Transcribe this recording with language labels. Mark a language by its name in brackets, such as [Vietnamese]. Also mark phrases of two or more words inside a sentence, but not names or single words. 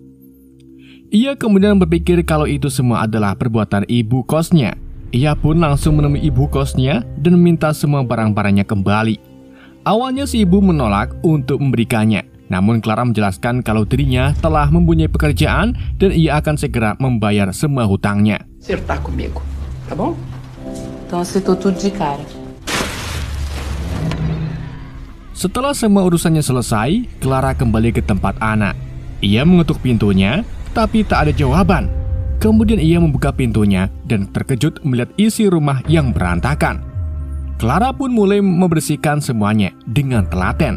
[Indonesian] Ia kemudian berpikir kalau itu semua adalah perbuatan ibu kosnya. Ia pun langsung menemui ibu kosnya dan meminta semua barang-barangnya kembali. Awalnya si ibu menolak untuk memberikannya. Namun Clara menjelaskan kalau dirinya telah mempunyai pekerjaan dan ia akan segera membayar semua hutangnya. [Portuguese] Acertar comigo, tá bom? Então acertou tudo de cara. [Indonesian] Setelah semua urusannya selesai, Clara kembali ke tempat Anna. Ia mengetuk pintunya, tapi tak ada jawaban. Kemudian ia membuka pintunya dan terkejut melihat isi rumah yang berantakan. Clara pun mulai membersihkan semuanya dengan telaten.